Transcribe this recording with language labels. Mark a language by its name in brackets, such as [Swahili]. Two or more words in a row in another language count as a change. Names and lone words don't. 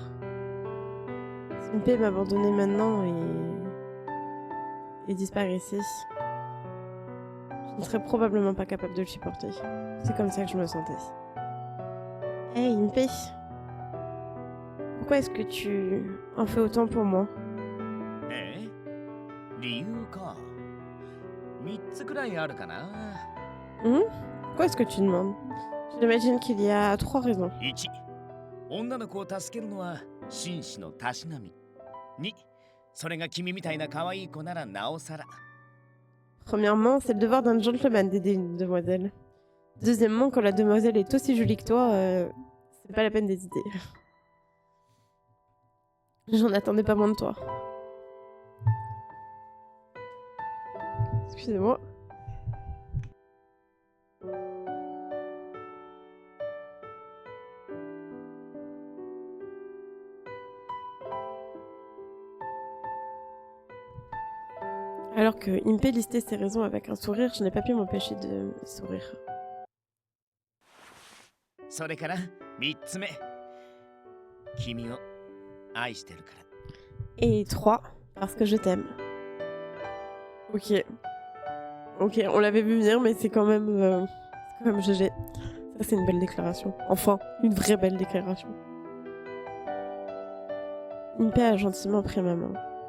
[French] Si Impé m'abandonnait maintenant et disparaissait, je ne serais probablement pas capable de le supporter. C'est comme ça que je me sentais. Hey Impé, pourquoi est-ce que tu en fais autant pour moi? [Japanese] 理由か。3つくらいあるかな。 [French] Pourquoi est-ce que tu demandes? J'imagine qu'il y a 3 raisons. [Japanese] 1、女の子を助けるのは紳士のたしなみ。2、それが君みたいな可愛い子ならなおさら。 [French] Premièrement, c'est le devoir d'un gentleman d'aider une demoiselle. Deuxièmement, quand la demoiselle est aussi jolie que toi, c'est pas la peine d'hésiter. J'en attendais pas moins de toi. Excusez-moi. Alors que Impé listait ses raisons avec un sourire, je n'ai pas pu m'empêcher de sourire. [Japanese] それから3つ目。君を愛してるから。 [French] Et 3, parce que je t'aime. Ok. Ok, on l'avait vu venir, mais c'est quand même GG. Ça, c'est une belle déclaration. Enfin, une vraie belle déclaration. Impé a gentiment pris ma main.